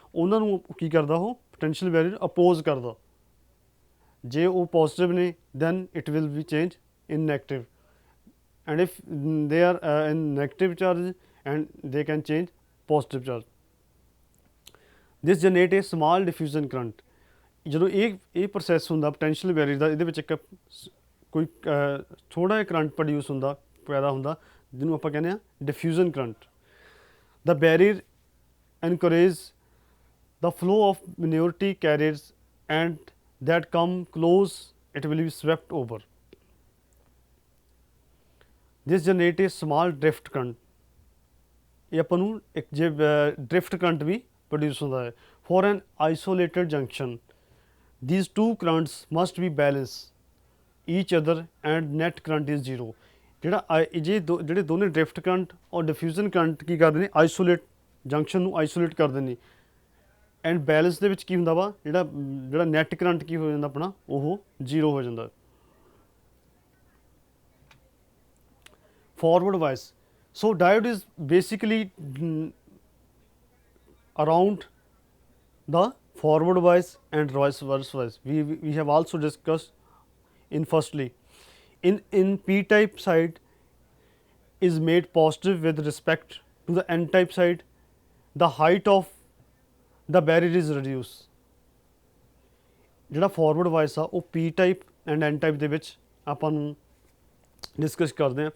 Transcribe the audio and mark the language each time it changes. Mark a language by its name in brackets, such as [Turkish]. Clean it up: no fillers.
[Punjabi] ਉਹਨਾਂ ਨੂੰ ਕੀ ਕਰਦਾ, ਉਹ ਪੋਟੈਂਸ਼ੀਅਲ ਬੈਰੀਅਰ ਅਪੋਜ਼ ਕਰਦਾ। ਜੇ ਉਹ ਪੋਜ਼ਿਟਿਵ ਨੇ [English] Then it will be change in negative, and if they are in negative charge and they can change positive charge. This generate a small diffusion current. [Punjabi] ਜਦੋਂ ਇਹ ਪ੍ਰੋਸੈਸ ਹੁੰਦਾ potential barrier ਦਾ, ਇਹਦੇ ਵਿੱਚ ਇੱਕ ਕੋਈ ਥੋੜ੍ਹਾ ਜਿਹਾ ਕਰੰਟ ਪ੍ਰੋਡਿਊਸ ਹੁੰਦਾ, ਪੈਦਾ ਹੁੰਦਾ, ਜਿਹਨੂੰ ਆਪਾਂ ਕਹਿੰਦੇ ਹਾਂ diffusion current. [English] The barrier encourages the flow of minority carriers and that come close it will be swept over. This generate a small drift current। [Punjabi] ਇਹ ਆਪਾਂ ਨੂੰ ਇੱਕ ਜੇ drift current ਵੀ produce ਹੁੰਦਾ ਹੈ। [English] For an isolated junction these two currents must be balanced each other and net current is zero। [Punjabi] ਜਿਹੜੇ ਦੋਨੇ drift current ਔਰ ਡਿਫਿਊਜ਼ਨ ਕਰੰਟ ਕੀ ਕਰਦੇ ਨੇ, ਆਈਸੋਲੇਟ ਜੰਕਸ਼ਨ ਨੂੰ ਆਈਸੋਲੇਟ ਕਰਦੇ ਨੇ। ਐਂਡ ਬੈਲੈਂਸ ਦੇ ਵਿੱਚ ਕੀ ਹੁੰਦਾ ਵਾ, ਜਿਹੜਾ ਨੈਟ ਕਰੰਟ ਕੀ ਹੋ ਜਾਂਦਾ ਆਪਣਾ, ਉਹ ਜ਼ੀਰੋ ਹੋ ਜਾਂਦਾ। [English] Forward bias, so diode is basically around the forward bias and reverse bias. We have also discussed in firstly in p-type side is made positive with respect to the n-type side, the height of the barrier is reduced। [Punjabi] ਜਿਹੜਾ forward bias ਆ ਉਹ p-type and n-type ਦੇ ਵਿੱਚ ਆਪਾਂ ਨੂੰ discuss ਕਰਦੇ ਹਾਂ।